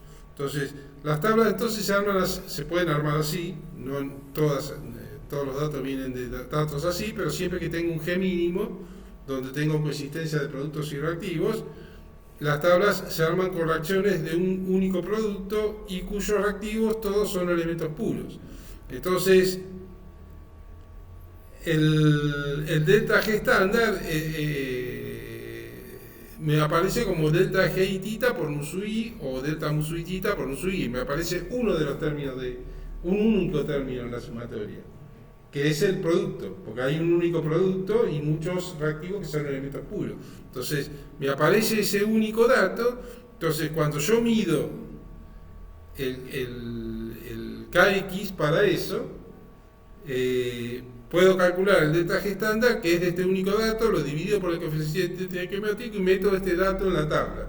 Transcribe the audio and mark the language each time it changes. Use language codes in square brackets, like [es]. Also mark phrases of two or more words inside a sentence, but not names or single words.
[es] Entonces las tablas se pueden armar así, no todos los datos vienen de datos así, pero siempre que tengo un G mínimo, donde tengo coexistencia de productos y reactivos, las tablas se arman con reacciones de un único producto y cuyos reactivos todos son elementos puros. Entonces, el delta G estándar me aparece como delta G tita por nu sub i o delta mu sub i tita por nu sub i. Me aparece uno de los términos un único término en la sumatoria, que es el producto, porque hay un único producto y muchos reactivos que son elementos puros. Entonces, me aparece ese único dato. Entonces, cuando yo mido el KX para eso, puedo calcular el delta G estándar, que es de este único dato, lo divido por el coeficiente estequiométrico y meto este dato en la tabla.